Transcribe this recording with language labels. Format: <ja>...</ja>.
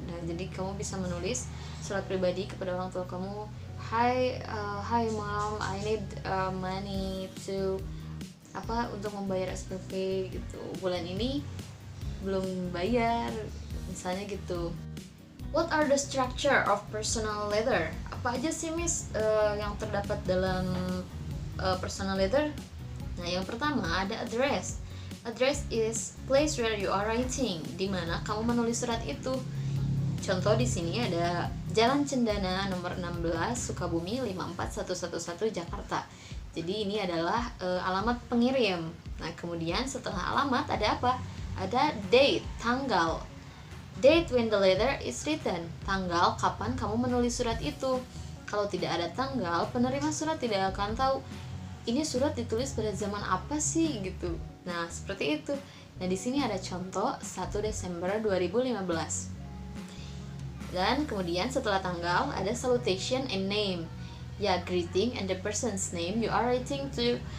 <id>Nah, jadi kamu bisa menulis surat pribadi kepada orang tua kamu,</id> <en>hi mom, I need money to</en> <id>untuk membayar SPP gitu. Bulan ini belum bayar, misalnya gitu.</id> <en>What are the structure of personal letter?</en> <id>Apa aja sih Miss yang terdapat dalam personal letter? Nah, yang pertama ada address.</id> <en>Address is place where you are writing,</en> <id>di mana kamu menulis surat itu. Contoh di sini ada Jalan Cendana nomor 16 Sukabumi 54111 Jakarta. Jadi ini adalah alamat pengirim. Nah, kemudian setelah alamat ada apa? Ada date, tanggal.</id> <en>Date when the letter is written,</en> <id>tanggal kapan kamu menulis surat itu. Kalau tidak ada tanggal, penerima surat tidak akan tahu ini surat ditulis pada zaman apa sih gitu. Nah, seperti itu. Nah, di sini ada contoh 1 Desember 2015. Dan kemudian setelah tanggal ada salutation and name.</id> <en>Ya, greeting and the person's name you are writing to.</en>